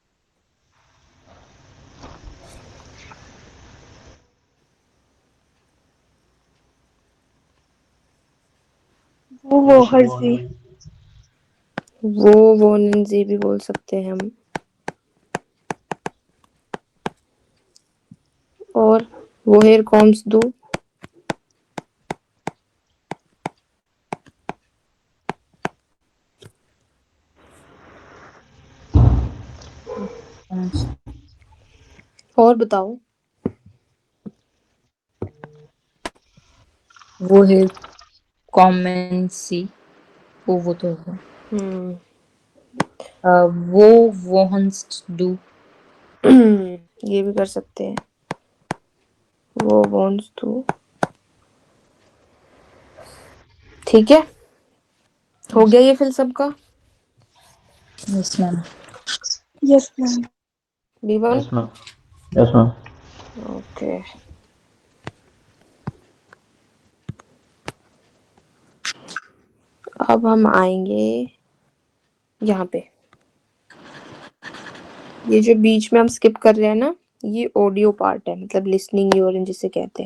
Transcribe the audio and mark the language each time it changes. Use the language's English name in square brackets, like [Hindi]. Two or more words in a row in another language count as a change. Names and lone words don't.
[German] woher Sie. wo wohnen Sie [Hindi] भी बोल सकते हैं हम। [German] woher kommst du? [Hindi] और बताओ। [German] woher kommen Sie? [Hindi] वो तो होगा। [German] wo wohnst du? [Hindi] ये भी कर सकते हैं। [German] wo wohnst du. [Hindi] ठीक है, हो गया ये फिल सबका। [English] Yes, ma'am. Yes, ma'am. B1। Yes ma'am. Yes ma'am. [Hindi] ओके, अब हम आएंगे यहाँ पे। ये जो बीच में हम स्किप कर रहे हैं ना, ये [English] audio part [Hindi] है, मतलब लिसनिंग यूरिन जिसे कहते हैं।